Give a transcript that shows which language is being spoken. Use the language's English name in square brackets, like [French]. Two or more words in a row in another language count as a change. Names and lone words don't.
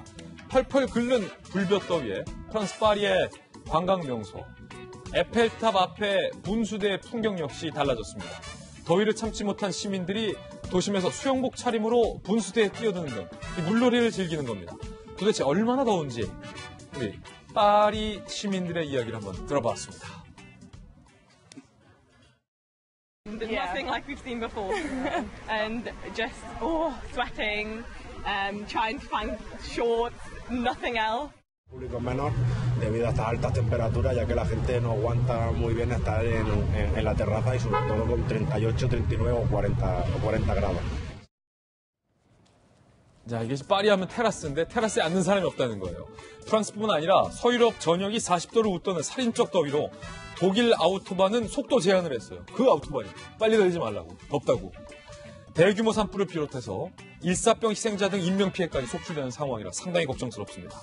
[Korean] 펄펄 끓는 불볕더위에 프랑스 파리의 관광 명소 에펠탑 앞에 분수대의 풍경 역시 달라졌습니다. 더위를 참지 못한 시민들이 도심에서 수영복 차림으로 분수대에 뛰어드는 등 물놀이를 즐기는 겁니다. 도대체 얼마나 더운지 우리 파리 시민들의 이야기를 한번 들어봤습니다. [English] Nothing like we've seen before, and just sweating, trying to find shorts, nothing else. [Spanish] Público menor debido a estas altas temperaturas, ya que la gente no aguanta muy bien estar en la terraza y sobre todo con 38, 39 o 40 grados. [Korean] 자, 이게 파리 하면 테라스인데 테라스에 앉는 사람이 없다는 거예요. 프랑스뿐만 아니라 서유럽 전역이 40도를 웃도는 살인적 더위로 독일 아우토반은 속도 제한을 했어요. 그 아우토반이 빨리 달리지 말라고, 덥다고. 대규모 산불을 비롯해서 일사병 희생자 등 인명피해까지 속출되는 상황이라 상당히 걱정스럽습니다.